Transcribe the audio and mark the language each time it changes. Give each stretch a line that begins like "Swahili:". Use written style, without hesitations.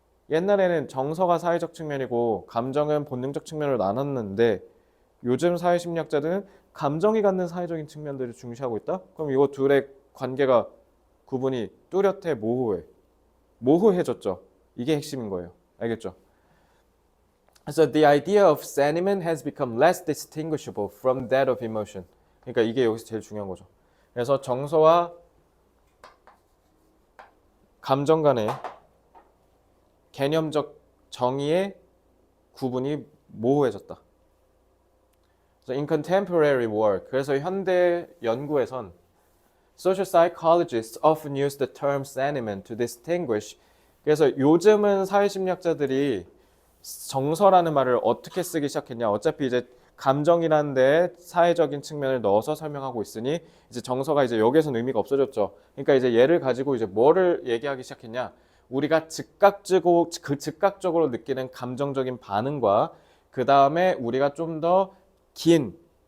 Korean: 옛날에는 정서가 사회적 측면이고 감정은 본능적 측면으로 나눴는데 요즘 사회심리학자들은 감정이 갖는 사회적인 측면들을 중시하고 있다? 그럼 이거 둘의 관계가 구분이 뚜렷해, 모호해졌죠. 이게 핵심인 거예요. 알겠죠?
English: So the idea of sentiment has become less distinguishable from that of emotion.
Korean: 그러니까 이게 여기서 제일 중요한 거죠. 그래서 정서와 감정 간의 개념적 정의의 구분이 모호해졌다.
English: So in contemporary work,
Korean: 그래서 현대 연구에선
English: social psychologists often use the term sentiment to distinguish.
Korean: 그래서 요즘은 사회심리학자들이 정서라는 말을 어떻게 쓰기 시작했냐? 어차피 이제 감정이라는 데 사회적인 측면을 넣어서 설명하고 있으니 이제 정서가 이제 여기에서는 의미가 없어졌죠. 그러니까 이제 얘를 가지고 이제 뭐를 얘기하기 시작했냐? 우리가 즉각적으로 느끼는 감정적인 반응과 그 다음에 우리가 좀 더 긴